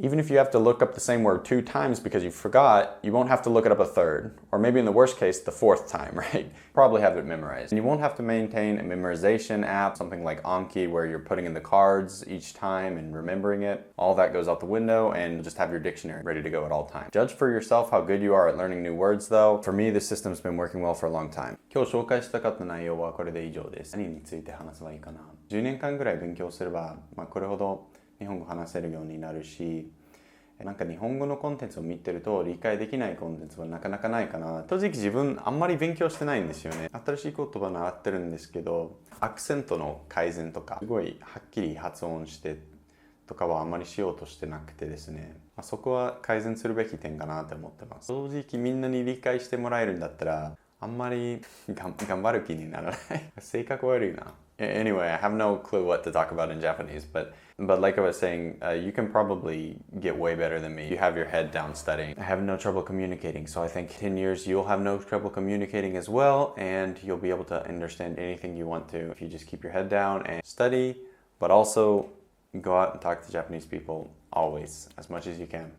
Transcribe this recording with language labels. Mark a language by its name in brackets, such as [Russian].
[English] Even if you have to look up the same word 2 times because you forgot, you won't have to look it up a third, or maybe in the worst case, the 4th time, right? Probably have it memorized. And you won't have to maintain a memorization app, something like Anki, where you're putting in the cards each time and remembering it. All that goes out the window, and just have your dictionary ready to go at all times. Judge for yourself how good you are at learning new words though. For me, this system's been working well for a long time. [Japanese] 今日紹介したかった内容はこれで以上です。何について話せばいいかな。 10年間ぐらい勉強すれば、これほど日本語話せるようになるし、なんか日本語のコンテンツを見てると理解できないコンテンツはなかなかないかな。正直自分あんまり勉強してないんですよね。新しい言葉習ってるんですけど、アクセントの改善とかすごいはっきり発音してとかはあんまりしようとしてなくてですね、そこは改善するべき点かなって思ってます。正直みんなに理解してもらえるんだったらあんまり頑張る気にならない。性格悪いな。 [English] Anyway, I have no clue what to talk about in Japanese, but like I was saying, you can probably get way better than me. You have your head down studying. I have no trouble communicating, so I think 10 years you'll have no trouble communicating as well, and you'll be able to understand anything you want to if you just keep your head down and study, but also go out and talk to Japanese people always, as much as you can.